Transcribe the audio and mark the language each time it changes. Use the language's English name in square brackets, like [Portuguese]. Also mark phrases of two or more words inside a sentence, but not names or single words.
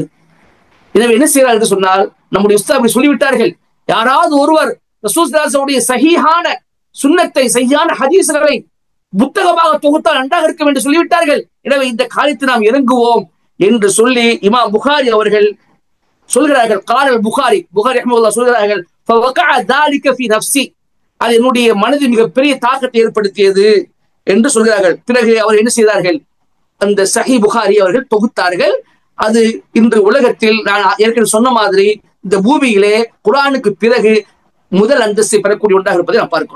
[Tamil] எனவே என்ன செய்யறார் என்று சொன்னால், நம்முடைய உஸ்தாத் அப்படி சொல்லிவிட்டார்கள், யாராவது ஒருவர் ரசூல் [Arabic] صلى الله عليه وسلم [Tamil] சஹீஹான சுன்னத்தை, சஹீஹான ஹதீஸ்களை புத்தகமாக தொகுத்தால் நன்றாக இருக்கும் என்று சொல்லிவிட்டார்கள். எனவே இந்த காரியத்தை நாம் இறங்குவோம் என்று சொல்லி இமாம் புகாரி அவர்கள் சொல்கிறார்கள். [Arabic] قال البخاري رحمة الله சொல்கிறார்கள், ஃபவகஅ ذلك في نفسي, [Tamil] அது என்னுடைய மனதில் மிகப்பெரிய தாக்கத்தை ஏற்படுத்தியது என்று சொல்கிறார்கள். பிறகு அவர் என்ன செய்தார்கள், அந்த சஹீஹ் புகாரி அவர்கள் தொகுத்தார்கள். அது இன்று உலகத்தில் நான் ஏற்கனவே சொன்ன மாதிரி இந்த பூமியிலே குர்ஆனுக்கு பிறகு முதல் அந்தஸ்தை பெறக்கூடிய ஒன்றாக இருப்பதை நாம் பார்க்கிறோம்.